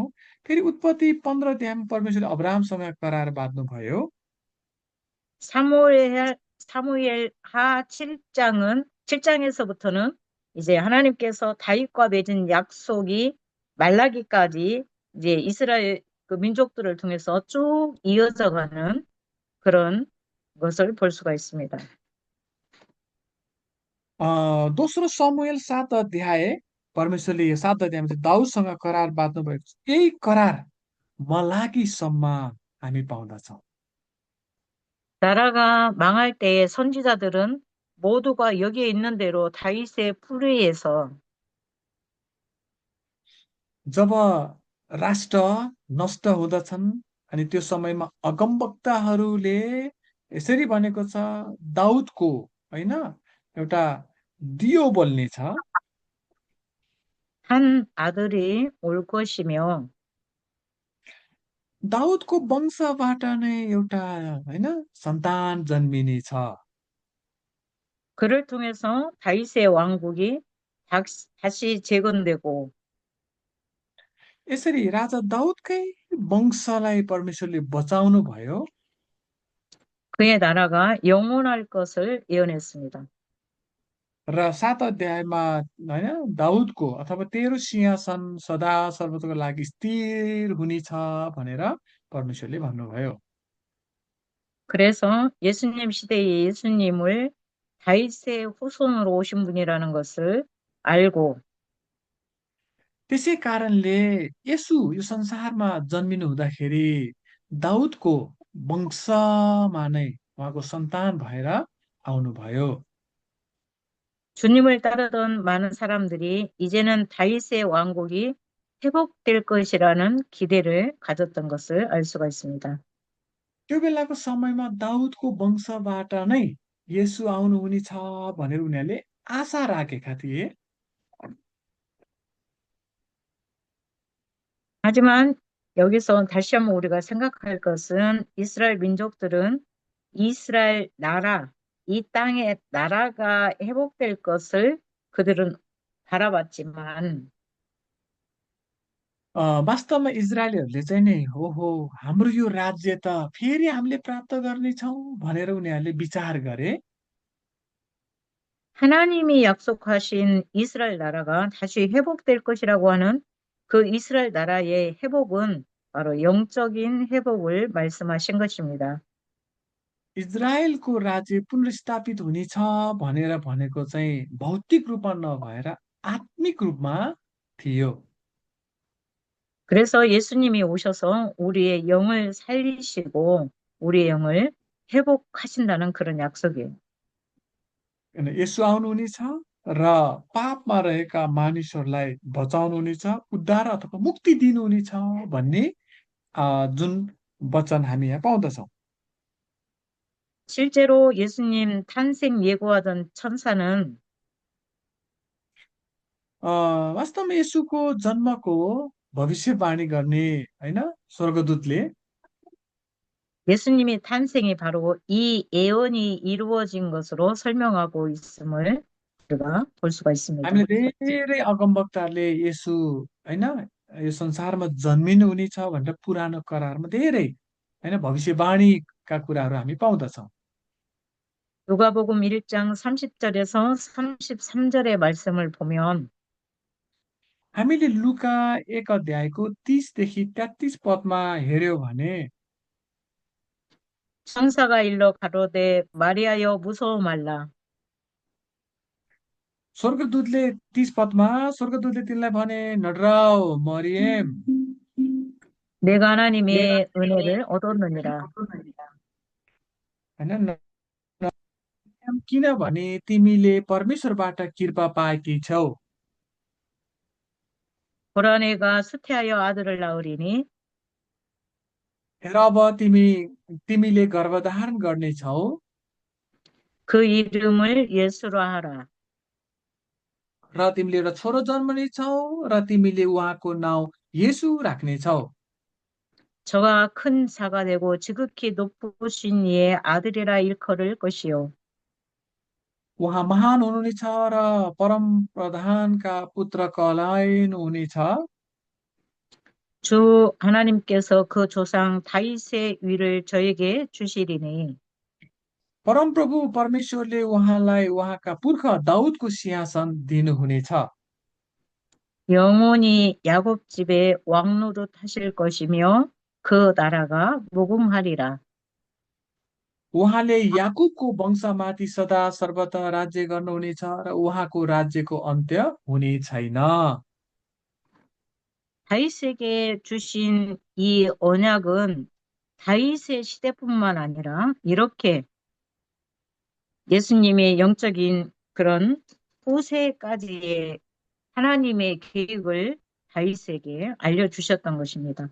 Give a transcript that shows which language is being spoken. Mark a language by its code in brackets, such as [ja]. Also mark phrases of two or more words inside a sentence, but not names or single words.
[ne] फेरि उत्पत्ति 15 अध्यायमा परमेश्वरले अब्राहमसँग करार बाँध्नुभयो। [ko] 사무엘 하 7장에서부터는 이제 하나님께서 다윗과 맺은 약속이 말라기까지 이제 이스라엘 그 민족들을 통해서 쭉 이어져 가는 그런 것을 볼 수가 있습니다. [ne] दोस्रो समुएल 7 अध्याय, परमेश्वरले यो 7 अध्यायमा चाहिँ दाउदसँग करार बाँध्नु भएको छ। यही करार मलाकीसम्म हामी पाउँदछौँ। [ko] 나라가 망할 때에 선지자들은 모두가 여기에 있는 대로 다윗의 풀위에서 [ne] जब राष्ट्र नष्ट हुँदछन् अनि त्यो समयमा अगमवक्ताहरूले यसरी भनेको छ, दाउदको होइन एउटा दियो बल्नेछ, [ko] 한 아들이 올 것이며 [ne] दाउदको वंशबाट नै एउटा होइन सन्तान जन्मिनेछ। [ko] 그를 통해서 다윗의 왕국이 다시 재건되고 [ne] यसरी राजा दाउदकै वंशलाई परमेश्वरले बचाउनु भयो [ko] 그의 나라가 영원할 것을 예언했습니다. [ne] र 7 अध्यायमा होइन दाउदको अथवा तेरो सिंहासन सदा सर्वदाको लागि स्थिर हुनेछ भनेर परमेश्वरले भन्नुभयो। [ko] 그래서 예수님 시대의 예수님을 다윗의 후손으로 오신 분이라는 것을 알고 [ne] त्यसै कारणले यसु यो संसारमा जन्मिनु हुँदाखेरि दाउदको वंशमा नै उहाँको सन्तान भएर आउनुभयो। [ko] 주님을 따르던 많은 사람들이 이제는 다윗의 왕국이 회복될 것이라는 기대를 가졌던 것을 알 수가 있습니다. [ne] त्यो बेलाको समयमा दाउदको वंशबाट नै येशू आउनुहुनेछ भनेर उनीहरूले आशा राखेका थिए। [ko] 하지만 여기서 다시 한번 우리가 생각할 것은 이스라엘 민족들은 이스라엘 나라, 이 땅의 나라가 회복될 것을 그들은 바라봤지만 [ne] वास्तवमा इजरायलीहरूले चाहिँ नि हो हाम्रो यो राज्य त फेरि हामीले प्राप्त गर्नेछौँ भनेर उनीहरूले विचार गरे। [ko] 하나님이 약속하신 이스라엘 나라가 다시 회복될 것이라고 하는 그 이스라엘 나라의 회복은 바로 영적인 회복을 말씀하신 것입니다. [ne] इजरायलको राज्य पुनर्स्थापित हुनेछ भनेर भनेको चाहिँ भौतिक रूपमा नभएर आत्मिक रूपमा थियो। [ko] 그래서 예수님이 오셔서 우리의 영을 살리시고 우리의 영을 회복하신다는 그런 약속이에요. [ne] किन यसो आउनुहुनेछ र पापमा रहेका मानिसहरूलाई बचाउनुहुनेछ, उद्धार अथवा मुक्ति दिनुहुनेछ भन्ने जुन वचन हामी यहाँ पाउँदछौँ। [ko] 실제로 예수님 탄생 예고하던 천사는 [ne] अ, वास्तवमा येशूको जन्मको भविष्यवाणी गर्ने होइन स्वर्गदूतले [ko] 예수님이 탄생이 바로 이 예언이 이루어진 것으로 설명하고 있음을 우리가 볼 수가 있습니다. [ne] हामीले धेरै अगमवक्ताहरूले येशू होइन यो संसारमा जन्मिनु हुनेछ भनेर पुरानो करारमा धेरै होइन भविष्यवाणीका कुराहरू हामी पाउँदछौँ। [ko] 누가복음 1장 30절에서 33절의 말씀을 보면 [ne] हामीले लुका 1 अध्यायको 30देखि 33 पदमा हेऱ्यौँ भने [ko] 천사가 일러 가로되 마리아여 무서워 말라 [ne] स्वर्गदूतले 30 पदमा स्वर्गदूतले तिनलाई भने नडराऊ मरियम [ko] 내가 내가 하나님의 하나님의 은혜를 얻었느니라 [ne] 얻었느니라 होइन किनभने तिमीले परमेश्वरबाट कृपा पाएकी छौ। [ko] 보라 내가 수태하여 아들을 낳으리니 [ne] हेर अब तिमीले गर्भधारण गर्नेछौ [ko] 그 이름을 예수라 하라 [ne] र तिमीले एउटा छोरो जन्मनेछौ र तिमीले उहाँको नाउँ येशू राख्नेछौ। [ko] 저가 큰 자가 되고 지극히 높으신 이의 아들이라 일컬을 것이요 [ne] उहाँ महान हुनुहुनेछ र परम प्रधानका पुत्र कहलाइनुहुनेछ। [ko] 주 하나님께서 그 조상 다윗의 위를 저에게 주시리니 [ne] परमप्रभु परमेश्वरले उहाँलाई उहाँका पुर्खा दाउदको सिंहासन दिनुहुनेछ। [ko] 영원히 야곱 집에 왕노릇 하실 것이며 그 나라가 무궁하리라. [ne] उहाँले याकुबको वंशमाथि सदा सर्वदा राज्य गर्नुहुनेछ र उहाँको राज्यको अन्त्य हुने छैन। [ko] 다윗에게 주신 이 언약은 다윗의 시대뿐만 아니라 이렇게 예수님의 영적인 그런 후세까지의 하나님의 계획을 다윗에게 알려주셨던 것입니다.